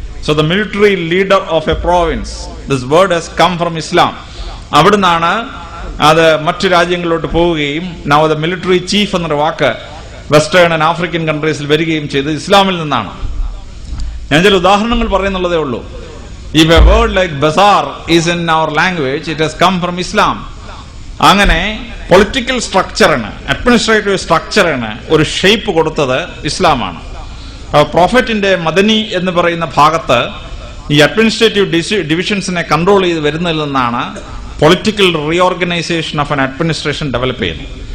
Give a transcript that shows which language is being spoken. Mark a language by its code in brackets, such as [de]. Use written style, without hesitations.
[en] So the military leader of a province, this word has come from Islam. [ml] അവിടുന്നാണ് അത് മറ്റു രാജ്യങ്ങളിലോട്ട് പോവുകയും [en] now the military chief [ml] എന്നൊരു വാക്ക് [en] western and African കൺട്രീസിൽ [ml] വരികയും ചെയ്ത് ഇസ്ലാമിൽ നിന്നാണ്. ഞാൻ ചില ഉദാഹരണങ്ങൾ പറയുന്നുള്ളതേ ഉള്ളൂ. [en] If a word like bazaar is in our language, it has come from Islam. [ml] അങ്ങനെ പൊളിറ്റിക്കൽ സ്ട്രക്ചറിന്, അഡ്മിനിസ്ട്രേറ്റീവ് സ്ട്രക്ചറിന് ഒരു ഷേപ്പ് കൊടുത്തത് ഇസ്ലാമാണ്. പ്രോഫറ്റിന്റെ മദനി എന്ന് പറയുന്ന ഭാഗത്ത് ഈ അഡ്മിനിസ്ട്രേറ്റീവ് ഡിവിഷൻസിനെ കൺട്രോൾ ചെയ്ത് വരുന്നതിൽ നിന്നാണ് [en] political reorganisation of an administration [ml] develop ചെയ്യുന്നത്.